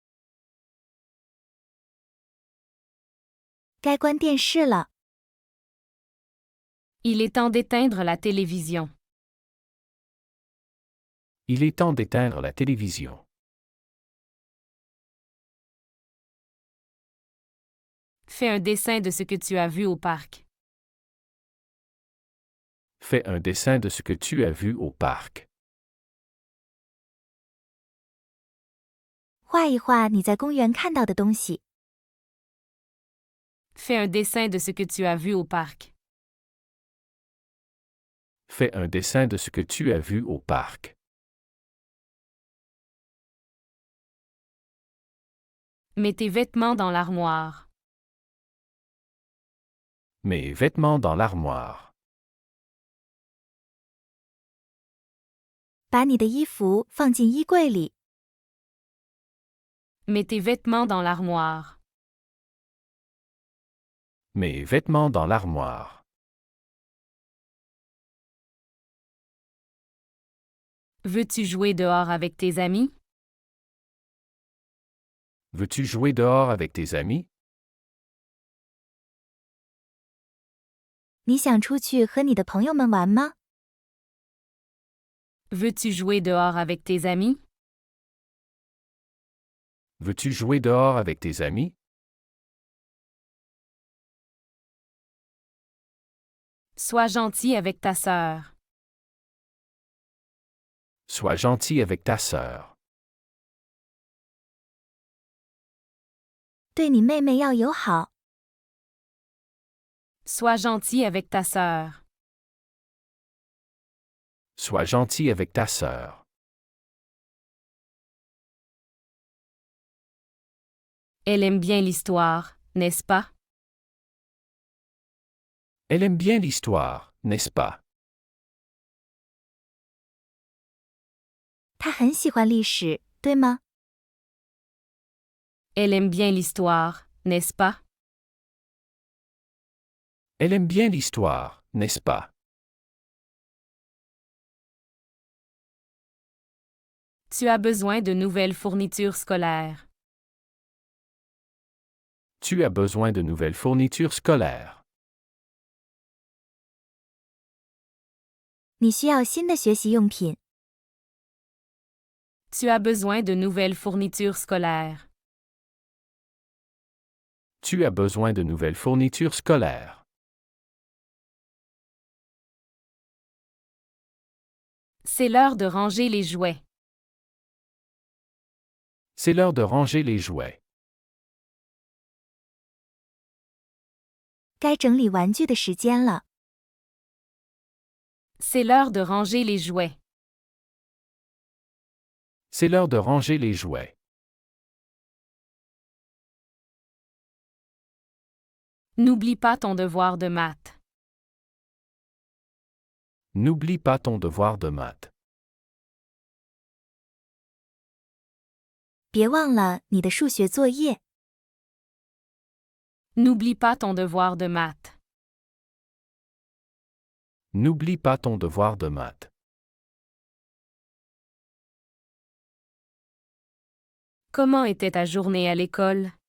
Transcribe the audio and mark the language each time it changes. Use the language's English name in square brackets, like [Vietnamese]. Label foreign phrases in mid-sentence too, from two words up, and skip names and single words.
[Chinese] 该关电视了。 [French] Il est temps d'éteindre la télévision. Il est temps d'éteindre la télévision. Fais un dessin de ce que tu as vu au parc. Fais un dessin de ce que tu as vu au parc. [Chinese] 画一画你在公园看到的东西。 [French] Fais un dessin de ce que tu as vu au parc. Fais un dessin de ce que tu as vu au parc. Mets tes vêtements dans l'armoire. Mes vêtements dans l'armoire. [Chinese] 把你的衣服放进衣柜里。 [French] Mets tes vêtements dans l'armoire. Mes vêtements dans l'armoire. Veux-tu jouer dehors avec tes amis? Veux-tu jouer dehors avec tes amis? [Chinese] 你想出去和你的朋友们玩吗？ [French] Veux-tu jouer dehors avec tes amis? Veux-tu jouer dehors avec tes amis? Sois gentil avec ta sœur. Sois gentil avec ta sœur. [Chinese] 对你妹妹要友好。 [French] Sois gentil avec ta sœur. Sois gentil avec ta sœur. Elle aime bien l'histoire, n'est-ce pas? Elle aime bien l'histoire, n'est-ce pas? [Chinese] 她很喜欢历史，对吗？ [French] Elle aime bien l'histoire, n'est-ce pas? Elle aime bien l'histoire, n'est-ce pas? Tu as besoin de nouvelles fournitures scolaires. Tu as besoin de nouvelles fournitures scolaires. [Chinese] 你需要新的学习用品。 [French] Tu as besoin de nouvelles fournitures scolaires. Tu as besoin de nouvelles fournitures scolaires. C'est l'heure de ranger les jouets. C'est l'heure de ranger les jouets. [Chinese] 该整理玩具的时间了。 [French] C'est l'heure de ranger les jouets. C'est l'heure de ranger les jouets. N'oublie pas ton devoir de maths. N'oublie pas ton devoir de maths. [Chinese] 别忘了你的数学作业。 [French] N'oublie pas ton devoir de maths. N'oublie pas ton devoir de maths. Comment était ta journée à l'école?